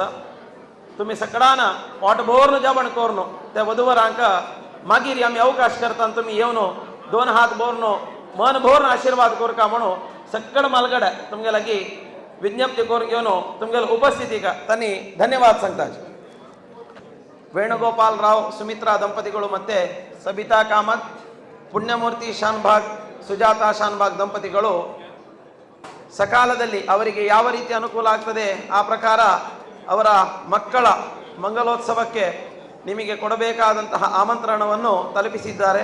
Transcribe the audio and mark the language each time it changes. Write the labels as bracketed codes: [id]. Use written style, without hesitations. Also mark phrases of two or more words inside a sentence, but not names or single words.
[kok] तुम्ही सगळ्यांना पोटभरून जेवण करून त्या वधूवरांक मागीर आम्ही अवकाश करता तुम्ही येऊन 2 हात भरून मन भरून आशीर्वाद करका म्हणून सक्कड मालगड तुमगेलागी विज्ञप्ती करून घेऊन तुमगेला उपस्थिती का तांनी धन्यवाद सांगतात. [kn] ವೇಣುಗೋಪಾಲ್ ರಾವ್ ಸುಮಿತ್ರಾ ದಂಪತಿಗಳು ಮತ್ತೆ ಸಬಿತಾ ಕಾಮತ್ ಪುಣ್ಯಮೂರ್ತಿ ಶಾನ್ಭಾಗ್ ಸುಜಾತಾ ಶಾನ್ಭಾಗ್ ದಂಪತಿಗಳು ಸಕಾಲದಲ್ಲಿ ಅವರಿಗೆ ಯಾವ ರೀತಿ ಅನುಕೂಲ ಆಗ್ತದೆ ಆ ಪ್ರಕಾರ ಅವರ ಮಕ್ಕಳ ಮಂಗಲೋತ್ಸವಕ್ಕೆ ನಿಮಗೆ ಕೊಡಬೇಕಾದಂತಹ ಆಮಂತ್ರಣವನ್ನು ತಲುಪಿಸಿದ್ದಾರೆ.